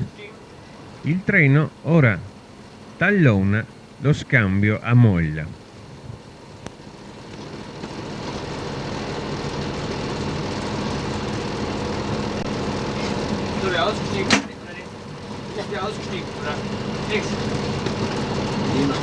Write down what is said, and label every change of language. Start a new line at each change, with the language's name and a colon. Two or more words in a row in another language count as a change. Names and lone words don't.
Italian: Il treno ora tallona lo scambio a molla.
German: So, wer ausgestiegen? Ich bin ausgestiegen, oder? Nix. Niemand.